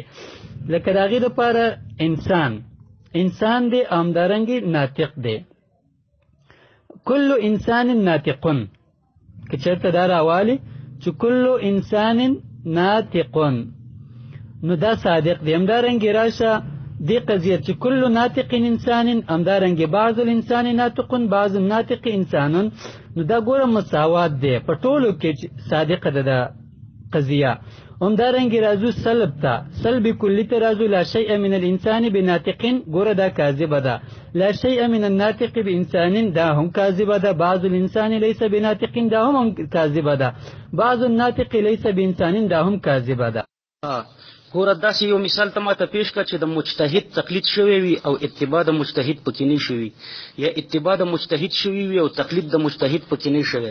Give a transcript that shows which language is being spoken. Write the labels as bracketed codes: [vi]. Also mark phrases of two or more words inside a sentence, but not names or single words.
[ps] لکه د هغې دپاره انسان دی او همدارنګې ناطق دی. [ar] کل انسان ناطقون [ps] که چېرته دا راوالي چې [ar] کل انسان ناطقون [ps] نو دا صادق دی. همدارنګې راشه دی قضیه چې [ar] کل ناطق انسان [ps] همدارنګې [ar] بعض الانسان ناطقون بعض الناطق انسانون [ps] نو دا ګوره مساوات دی په ټولو کې صادقه ده دا قضیه. همدارنګې راځو سلب ته سلب کلي ته راځو [ar] لا شیء من الانسان بناطقین [ps] ګوره دا کاذبه ده. [ar] لا شیء من الناطق بانسان [ps] دا هم کاذبه ده. [ar] بعض الانسان لیس بناطقین [ps] دا هم کاذبه ده. [ar] بعض الناطق لیس بانسان [ps] دا هم کاذبه ده. ګوره داسې یو مثال ته ماته پیش کړه چې د مجتهد تقلید شوی وي او اتباع د مجتهد پکې نه شوي یا اتباع د مجتهد شوی وي او تقلید د مجتهد پکې نه شوی.